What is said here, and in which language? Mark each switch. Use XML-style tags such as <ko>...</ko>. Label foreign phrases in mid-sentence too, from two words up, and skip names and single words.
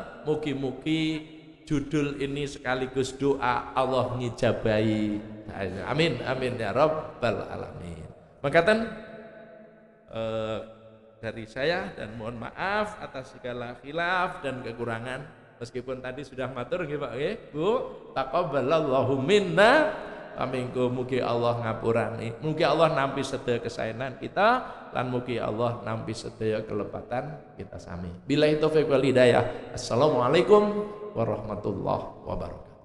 <id>Mugi-mugi judul ini sekaligus doa Allah ngijabahi.</id> <ar>آمين آمين يا رب العالمين.</ar> <id>Mengaten dari saya dan mohon maaf atas segala khilaf dan kekurangan. Meskipun tadi sudah</id> <jv>matur nggih Pak nggih Bu,</jv> <ar>تقبل الله منا ومنكم,</ar> <jv>mugi Allah ngapurani, mugi Allah nampi sedaya kesaenan kita lan mugi Allah nampi sedaya kelepatan kita sami.</jv> <ar>بالله التوفيق والهداية. السلام عليكم ورحمة الله وبركاته.</ar>